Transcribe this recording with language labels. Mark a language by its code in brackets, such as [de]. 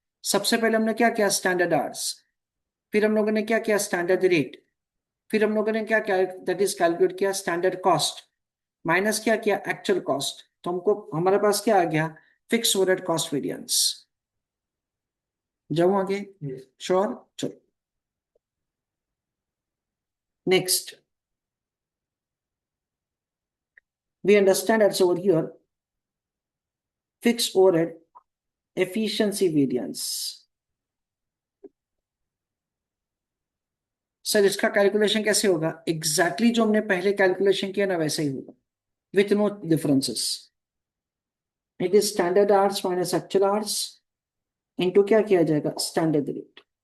[hi] सबसे पहले हमने क्या किया, स्टैंडर्ड आवर्स, फिर हम लोगों ने क्या किया, स्टैंडर्ड रेट, फिर हम लोगों ने क्या किया, दैट इज कैलकुलेट किया स्टैंडर्ड कॉस्ट, माइनस क्या किया, एक्चुअल कॉस्ट। तो हमको हमारे पास क्या आ गया, फिक्स ओवरहेड कॉस्ट वेरिएंस। जाऊं आगे, श्योर। [en] चलो next, we understand that's over here fixed overhead efficiency variance। [hi] Sir इसका कैलकुलेशन कैसे होगा, एग्जैक्टली जो हमने पहले कैलकुलेशन किया ना वैसे ही होगा, [en] With no differences. It is standard hours minus actual hours into [hi] क्या किया जाएगा, [en] Standard rate.